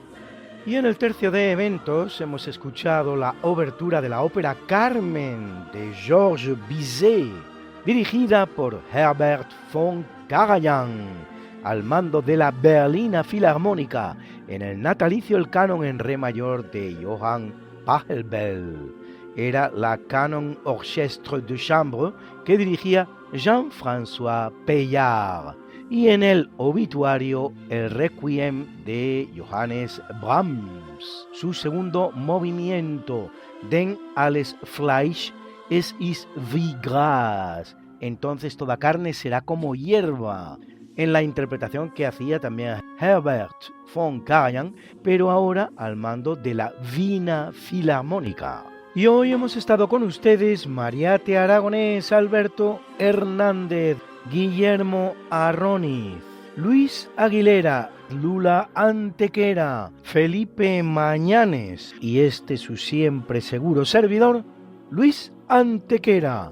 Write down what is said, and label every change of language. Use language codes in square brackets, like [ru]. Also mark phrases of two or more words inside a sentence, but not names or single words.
[es] Y en el tercio de eventos hemos escuchado la obertura de la ópera Carmen de Georges Bizet, dirigida por Herbert von Karajan, al mando de la Berlina Filarmónica, en el natalicio el canon en re mayor de Johann Pachelbel. Era la Canon Orchestre de Chambre que dirigía Jean-François Payard. y en el obituario el Requiem de Johannes Brahms, su segundo movimiento, [de] Denn alles Fleisch es ist wie Gras, [es] entonces toda carne será como hierba, en la interpretación que hacía también Herbert von Karajan, pero ahora al mando de la Wiener Filarmónica. Y hoy hemos estado con ustedes Mariate Aragonés, Alberto Hernández, Guillermo Arroniz, Luis Aguilera, Lula Antequera, Felipe Mañanes y su siempre seguro servidor, Luis Antequera.